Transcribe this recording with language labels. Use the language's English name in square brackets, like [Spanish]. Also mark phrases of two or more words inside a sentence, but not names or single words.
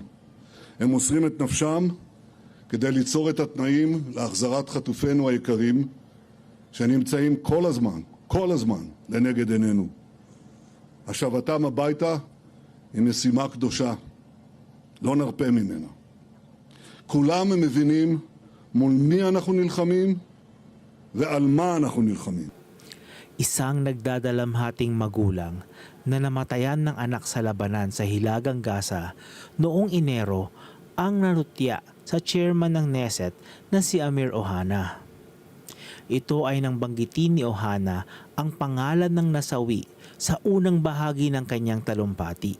[Hebrew] הם מוסרים את נפשם כדי ליצור את התנאים להחזרת חטופינו היקרים, שנמצאים כל הזמן לנגד עינינו. השבתם הביתה היא משימה קדושה, לא נרפה ממנה. כולם מבינים מול מי אנחנו נלחמים ועל מה אנחנו nilkhamin. [Filipino] Isang nagdadalamhating magulang na namatayan ng anak sa labanan sa Hilagang Gaza noong Enero ang narutya sa chairman ng Knesset na si Amir Ohana. Ito ay nang banggitin ni Ohana ang pangalan ng nasawi sa unang bahagi ng kanyang talumpati.